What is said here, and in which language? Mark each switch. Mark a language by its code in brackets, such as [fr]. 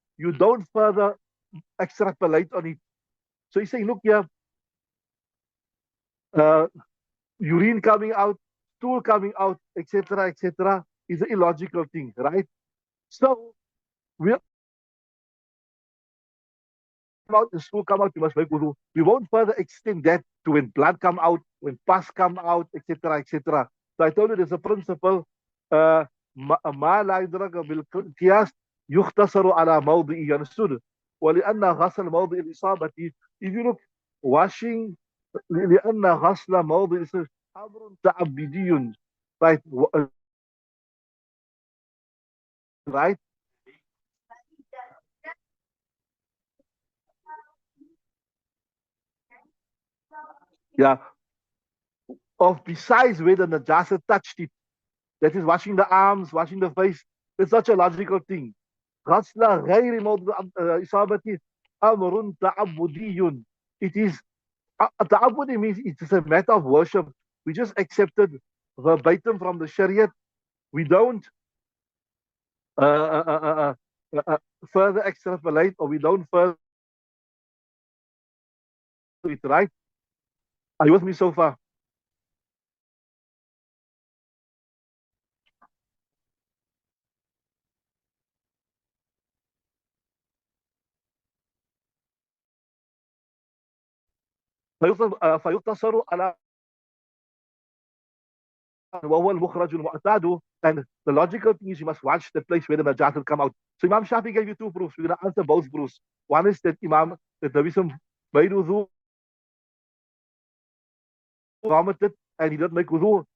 [en] You don't further extrapolate on it. So he's saying, look here, uh, urine coming out, stool coming out, etc., is an illogical thing, right? So we come out, the stool come out, you must make wudu. We won't further extend that to when blood come out, when pus come out, etc. So I told you there's a principle. [ar] ما لا يدرك بالقياس يختصر على موضعه. [en] Understood? [ar] ولأن غسل موضع الإصابة, [en] if you look, washing [ar] لأن غسل موضع الإصابة أمر تعبدي, right? [en] Right? Yeah. Of besides whether the najasa touched it, that is washing the arms, washing the face. It's such a logical thing. [ar] غسل غير موضع إصابة أمر تعبدي. [en] It is تعبدي means it's a matter of worship. We just accepted verbatim from the Shariah. We don't uh, uh, uh, uh, uh, further extrapolate, or we don't further it, right? Are you with me so far? [ar] فيقتصر على وهو المخرج المعتاد. [en] And the logical thing is you must watch the place where the najat will come out. So Imam Shafi gave you two proofs. We're going to answer both proofs. One is that that Nabi Sallam made wudu, vomited, and he didn't make wudu.